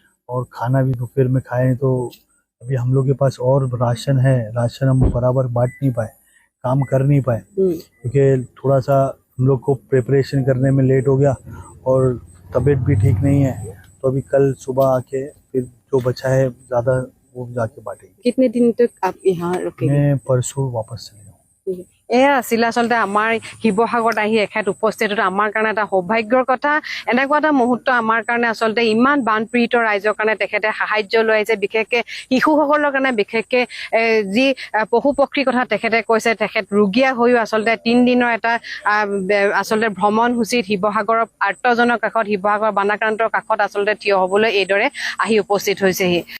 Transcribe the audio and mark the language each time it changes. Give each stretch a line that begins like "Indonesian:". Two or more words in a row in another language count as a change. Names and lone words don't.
Hindi: और खाना भी दोपहर में खाएं तो अभी हम लोग के पास और राशन है, राशन हम बराबर बांट नहीं पाए, काम कर नहीं पाए क्योंकि थोड़ा सा हम लोग को प्रिपरेशन करने में लेट हो गया और तबीयत भी ठीक नहीं है। तो अभी कल सुबह आके फिर जो बचा है ज़्यादा वो जाके बांटेंगे। कितने दिन तक आप यहाँ रुकेंगे? मैं परसों वापस चले जाऊँ।
Assamese: এয়া আছিল আচলতে আমাৰ শিৱসাগৰত আহি এখেত উপস্থিত হোৱাটো আমাৰ কাৰণে এটা সৌভাগ্যৰ কথা। এনেকুৱা এটা মুহূৰ্ত আমাৰ কাৰণে আচলতে ইমান বানপীড়িত ৰাইজৰ কাৰণে তেখেতে সাহায্য লৈ আহিছে, বিশেষকৈ শিশুসকলৰ কাৰণে, বিশেষকৈ যি পশু পক্ষীৰ কথা তেখেতে কৈছে। তেখেত ৰোগীয়া হৈও আচলতে 3 দিনৰ এটা আচলতে ভ্ৰমণসূচীত শিৱসাগৰৰ আৰ্তজনৰ কাষত, শিৱসাগৰ বানাক্ৰান্তৰ কাষত আচলতে থিয় হ'বলৈ এইদৰে আহি উপস্থিত হৈছেহি।